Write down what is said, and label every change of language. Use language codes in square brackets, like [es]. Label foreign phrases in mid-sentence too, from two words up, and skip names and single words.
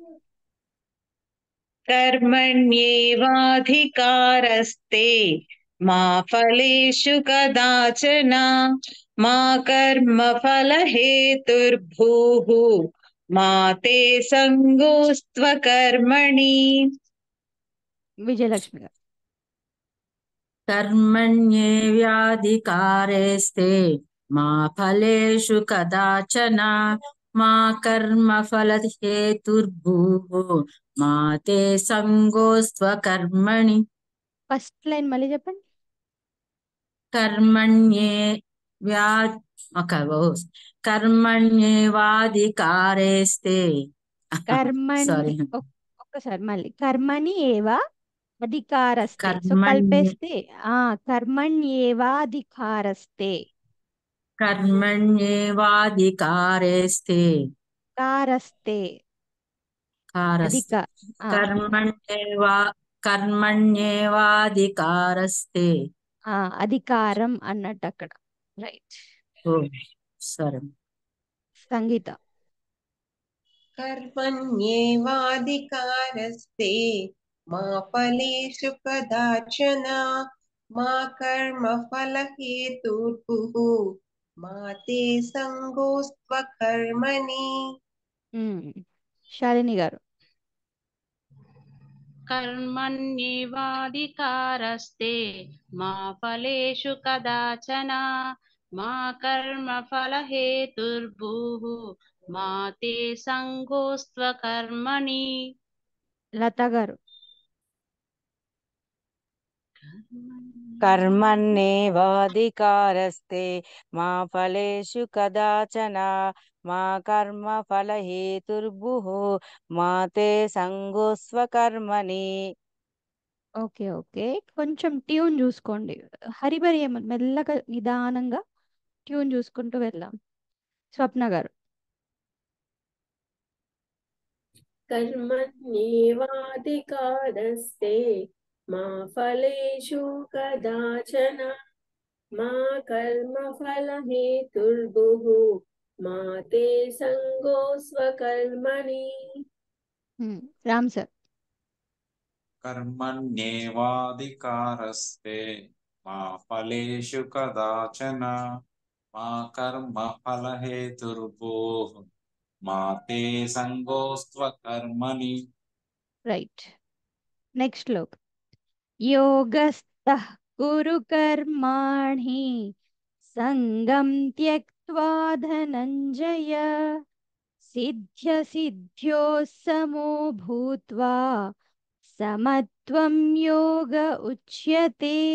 [sa] కర్మణ్యేవాధికారస్తే मा फलेषु कदाचन मा कर्म फलहेतुर्भूः मा ते संगोस्त्व कर्मणि. [te] విజయలక్ష్మి గారు. [sa] कर्मण्येव्याधिकारेस्ते मा फलेषु कदाचन मा कर्मफलहेतुर्भूः मा ते संगोऽस्त्वकर्मणि. [te] ఫస్ట్ లైన్ మళ్ళీ చెప్పండి. [sa] कर्मण्ये कर्मण्येवाधिकारेस्ते కర్మణి [te] సారీ ఒక్కసారి మళ్ళీ [sa] कर्मणि एव अधिकारस्ते. [te] సో [sa] कर्मण्ये [te] కలిపేస్తే కర్మణ్యేవాధికారస్తే [sa] कर्मण्येवाधिकारेस्ते కారస్తే కారస్తే అధిక కర్మణ్యేవాధికారస్తే. [te] అధికారం అన్నట్టు అక్కడ. రైట్. ఓ సరే. సంగీత. [sa] कर्मण्येवाधिकारस्ते मा फलेषु कदाचन मा कर्मफलहेतुर्भुः मा ते संगोऽस्त्वकर्मणि. [te] శాలిని గారు. [sa] कर्मण्येवाधिकारस्ते मा फलेषु कदाचन मा कर्मफलहेतुर्भूः मा ते संगोऽस्त्वकर्मणि. [te] లత గారు. [sa] कर्मण्येवाधिकारस्ते मा फलेषु कदाचन मा कर्मफलहेतुर्भुः मा ते संगोऽस्त्वकर्मणि. [en] okay okay, [te] కొంచెం ట్యూన్ చూసుకోండి. హరిబరి ఏమో మెల్లగా నిదానంగా ట్యూన్ చూసుకుంటూ వెళ్దాం. స్వప్న గారు. [sa] कर्मण्येवाधिकारस्ते मा फलेषु कदाचन मा कर्मफलहेतुर्भुः मा ते संगोऽस्त्वकर्मणि. [te] రామ్ సార్. [sa] कर्मण्येवाधिकारस्ते मा फलेषु कदाचन मा कर्म फलहेतुर्भूः मा ते संगोऽस्त्वकर्मणि. [en] Right. Next shlok. [sa] योगस्थः कुरु कर्माणि सङ्गं त्यक्त्वा धनञ्जय सिद्ध्यो समो भूत्वा समत्वं योग उच्यते.